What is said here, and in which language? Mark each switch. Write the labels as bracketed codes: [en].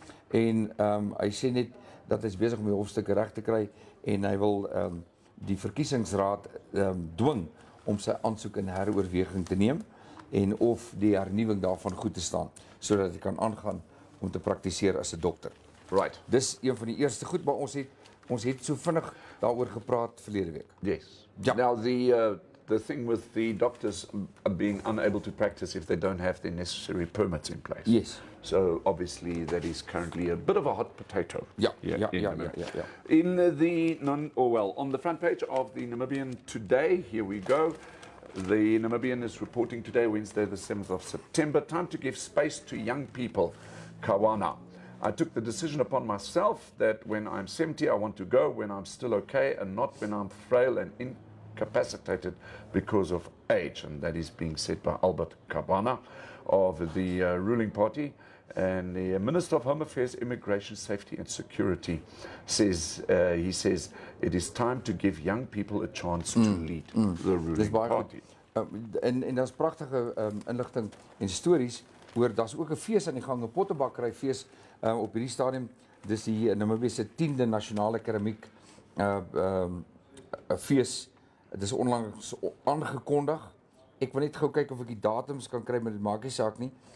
[af] En hy sê net dat hy is besig om die hofstukke reg te kry en hy wil die verkiesingsraad dwing om sy aansoek in heroorweging te neem en of die hernuwing daarvan goed te staan sodat hy kan aangaan om te praktiseer as 'n dokter. [en] Right. [af] Dis een van die eerste goed, maar ons het so vinnig daaroor gepraat verlede week. [en] Yes. [af] Ja. [en] Now the thing with the doctors being unable to practice if they don't have the necessary permits in place. Yes. So obviously that is currently a bit of a hot potato. [af] Ja. [en] In on the front page of the Namibian today, here we go. The Namibian is reporting today, Wednesday the 7th of September, time to give space to young people, Kawana. I took the decision upon myself that when I'm 70, I want to go when I'm still okay and not when I'm frail and incapacitated because of age. And that is being said by Albert Kabana of the ruling party. And the Minister of Home Affairs, Immigration, Safety and Security says, he says, it is time to give young people a chance to lead the ruling party. [af] En daar's pragtige inligting en stories oor daar's ook 'n fees aan die gang, 'n pottebakkery fees op hierdie stadium. Dis die Namibië se 10de nasionale keramiek 'n fees. Dit is onlangs aangekondig. Ek wil net gou kyk of ek die datums kan kry, maar dit maak nie saak nie.